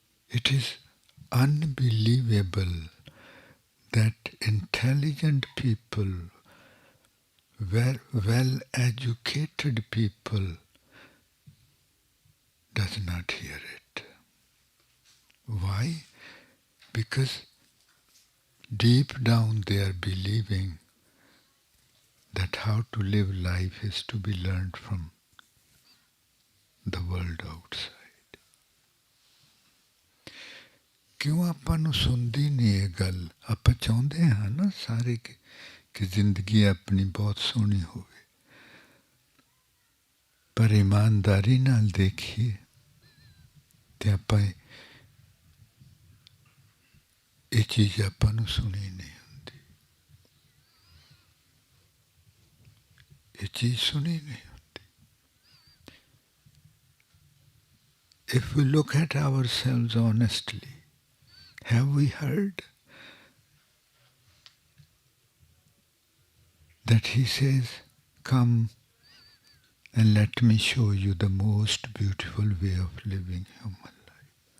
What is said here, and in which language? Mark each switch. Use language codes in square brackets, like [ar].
[en] It is unbelievable that intelligent people, well-educated people, does not hear it. Why? Because deep down they are believing that how to live life is to be learned from the world outside. [hi] क्यों [pa] ਆਪਾਂ ਨੂੰ ਸੁਣਦੀ ਨਹੀਂ ਇਹ ਗੱਲ? ਆਪਾਂ ਚਾਹੁੰਦੇ ਹਾਂ ਨਾ ਸਾਰੇ ਕਿ ਜ਼ਿੰਦਗੀ ਆਪਣੀ ਬਹੁਤ ਸੋਹਣੀ ਹੋਵੇ, ਪਰ ਇਮਾਨਦਾਰੀ ਨਾਲ ਦੇਖੀਏ ਤੇ ਆਪਾਂ ਇਹ ਚੀਜ਼ ਆਪਾਂ ਨੂੰ ਸੁਣੀ ਨਹੀਂ ਹੁੰਦੀ, ਇਹ ਚੀਜ਼ ਸੁਣੀ ਨਹੀਂ ਹੁੰਦੀ। [en] If we look at ourselves honestly, have we heard that he says, come and let me show you the most beautiful way of living human life?